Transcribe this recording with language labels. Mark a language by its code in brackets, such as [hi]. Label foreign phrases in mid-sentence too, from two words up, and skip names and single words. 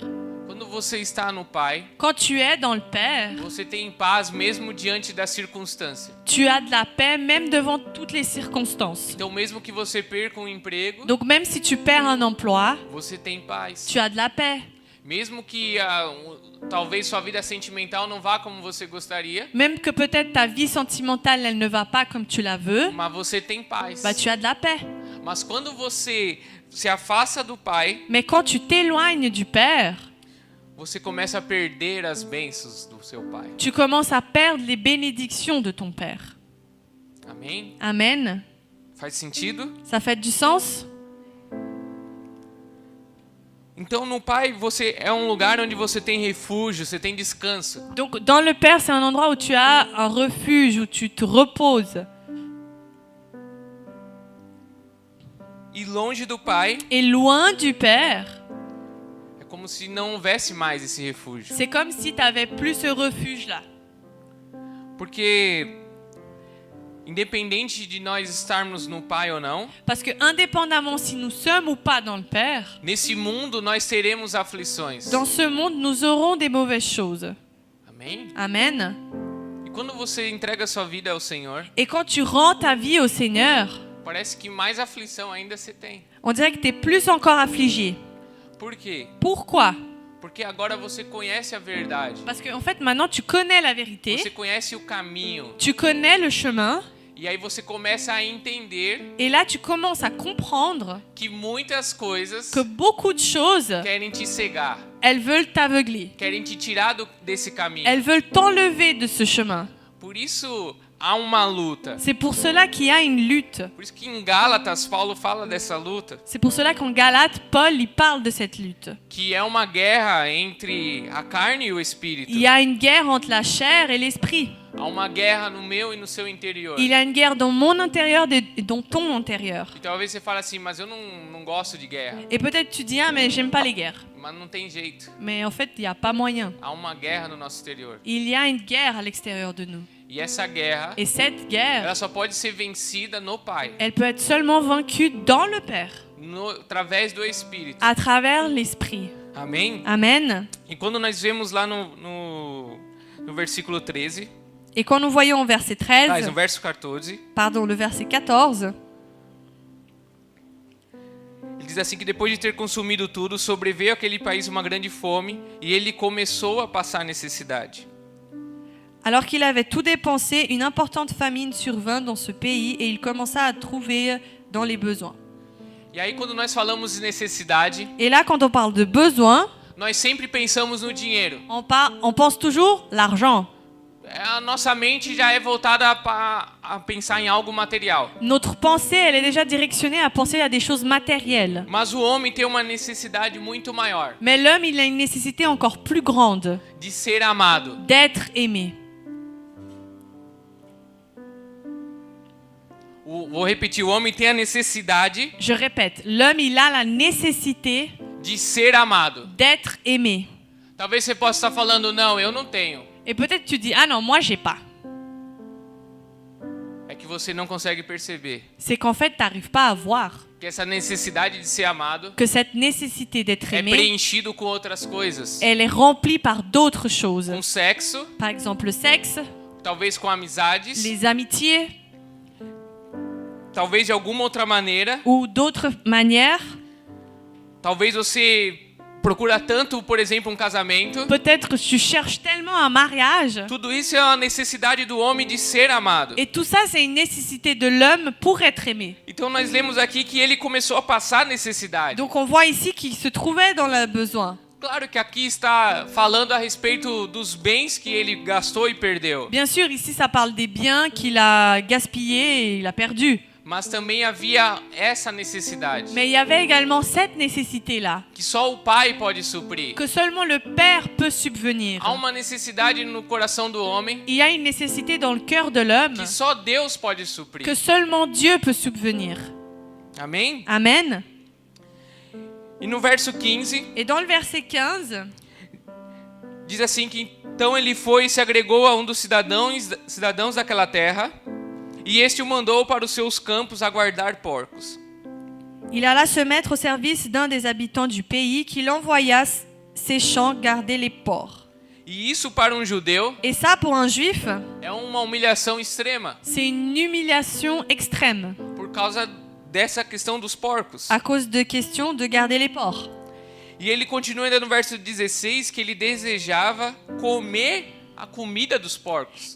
[pt] Quando você está no Pai, [fr] Quand tu es dans le Père, [pt] você tem paz mesmo diante da circunstância. [fr] tu as de la paix même devant toutes les circonstances. [pt] Então, mesmo que você perca um emprego, [fr] Donc même si tu perds un emploi, [pt] você tem paz. [fr] tu as de la paix. [pt] Mesmo que talvez sua vida sentimental não vá como você gostaria, [fr] Même que peut-être ta vie sentimentale, elle ne va pas comme tu la veux, [pt] mas você tem paz. [fr] bah tu as de la paix. [pt] Mas quando você se afasta do Pai, [fr] Mais quand tu t'éloignes du Père, [pt] você começa a perder as bênçãos do seu Pai. [fr] tu commences à perdre les bénédictions de ton Père. [pt] Amém? [fr] Amen. [pt] Faz sentido? [fr] Ça fait du sens? [pt] Então, no Pai, você é um lugar onde você tem refúgio, você tem descanso. [fr] Donc dans le Père, c'est un endroit où tu as un refuge, où tu te reposes. [pt] E longe do Pai, [fr] Et loin du Père, [pt] é como se não houvesse mais esse refúgio. [fr] c'est comme si tu n'avais plus ce refuge-là. [pt] Porque, independente de nós estarmos no Pai ou não, [fr] Parce que indépendamment si nous sommes ou pas dans le Père, [pt] nesse mundo nós teremos aflições. [fr] dans ce monde, nous aurons des mauvaises choses. [pt] Amém? [fr] Amen. [pt] E quando você entrega sua vida ao Senhor, [fr] Et quand tu rends ta vie au Seigneur, [pt] parece que mais aflição ainda você tem. [fr] on dirait que tu es plus encore affligé. [pt] Por quê? [fr] Pourquoi? [pt] Porque agora você conhece a verdade. [fr] Parce que en fait, maintenant, tu connais la vérité, [pt] Você conhece o caminho. [fr] tu connais le chemin, [pt] E aí você começa a entender [fr] et là, tu commences à comprendre [pt] que muitas coisas [fr] que beaucoup de choses, [pt] querem te cegar, [fr] elles veulent t'aveugler. [pt] querem te tirar desse caminho. [fr] Elles veulent t'enlever de ce chemin. [pt] Por isso há uma luta. [fr] C'est pour cela qu'il y a une lutte. [pt] Por isso que em Gálatas Paulo fala dessa luta, [fr] C'est pour cela qu'en Galates, Paul, il parle de cette lutte. [pt] que é uma guerra entre a carne e o espírito. [fr] Il y a une guerre entre la chair et l'esprit. [pt] Há uma guerra no meu e no seu interior. [fr] Il y a une guerre dans mon intérieur et dans ton intérieur. [pt] E talvez você fale assim, mas eu não gosto de guerra. [fr] Et peut-être tu dis, ah mais j'aime pas les guerres. [pt] Mas não tem jeito. [fr] Mais en fait, il n'y a pas moyen. [pt] Há uma guerra no nosso exterior. [fr] Il y a une guerre à l'extérieur de nous. [pt] E essa guerra, [fr] Et cette guerre, [pt] ela só pode ser vencida no Pai, [fr] elle peut être seulement vaincue dans le Père, [pt] através do Espírito. [fr] à travers l'Esprit. [pt] Amém? [fr] Amen. [pt] E quando nós vemos lá no versículo 13, [fr] Et quand nous voyons au verset 13, [pt] no verso 14, [fr] pardon, le verset 14, [pt] ele diz assim que depois de ter consumido tudo, sobreveio àquele país uma grande fome e ele começou a passar necessidade. [fr] alors qu'il avait tout dépensé, une importante famine survint dans ce pays et il commença à trouver dans les besoins. [pt] E aí quando nós falamos de necessidade, [fr] Et là, quand on parle de besoin, [pt] nós sempre pensamos no dinheiro. [fr] on pense toujours l'argent. [pt] A nossa mente já é voltada a pensar em algo material. [fr] Notre pensée, elle est déjà directionnée à penser à des choses matérielles. [pt] Mas o homem tem uma necessidade muito maior, [fr] Mais l'homme, il a une nécessité encore plus grande [pt] de ser amado. [fr] d'être aimé. [pt] Vou repetir, o homem tem a necessidade [fr] Je répète, l'homme, il a la nécessité [pt] de ser amado. [fr] d'être aimé. [pt] Talvez você possa estar falando, não, eu não tenho. [fr] Et peut-être tu dis, ah non, moi, j'ai pas. [pt] É que você não consegue perceber [fr] C'est qu'en fait, tu n'arrives pas à voir [pt] que essa necessidade de ser amado [fr] que cette nécessité d'être [pt] é [fr] aimé, [pt] preenchido com outras coisas. [fr] elle est remplie par d'autres choses. [pt] Com sexo, [fr] Par exemple, le sexe, [pt] talvez com amizades, [fr] les amitiés [pt] talvez de alguma outra maneira. [fr] ou d'autres manières. [pt] Talvez você procura tanto, por exemplo, um casamento. [fr] Peut-être que tu cherches tellement un mariage. [pt] Tudo isso é uma necessidade do homem de ser amado. [fr] Et tout ça, c'est une nécessité de l'homme pour être aimé. [pt] Então nós lemos aqui que ele começou a passar necessidade. [fr] Donc on voit ici qu'il se trouvait dans le besoin. [pt] Claro que aqui está falando a respeito dos bens que ele gastou e perdeu. [fr] Bien sûr, ici, ça parle des biens qu'il a gaspillés et il a perdus. [pt] Mas também havia essa necessidade [fr] Mais il y avait également cette nécessité-là, [pt] que só o Pai pode suprir. [fr] que seulement le Père peut subvenir. [pt] Há uma necessidade no coração do homem [fr] Il y a une nécessité dans le cœur de l'homme [pt] que só Deus pode suprir. [fr] que seulement Dieu peut subvenir. [pt] Amém? [fr] Amen. [pt] E no verso 15 [fr] Et dans le verset 15, [pt] diz assim que então ele foi e se agregou a um dos cidadãos daquela terra, e este o mandou para os seus campos a guardar porcos. [fr] Il alla se mettre au service d'un des habitants du pays qui l'envoya ses champs garder les porcs. [pt] E isso para um judeu [fr] Et ça, pour un juif, [pt] é uma humilhação extrema [fr] c'est une humiliation extrême [pt] por causa dessa questão dos porcos. [fr] à cause de questions de garder les porcs. [pt] E ele continua ainda no verso 16 que ele desejava comer a comida dos porcos.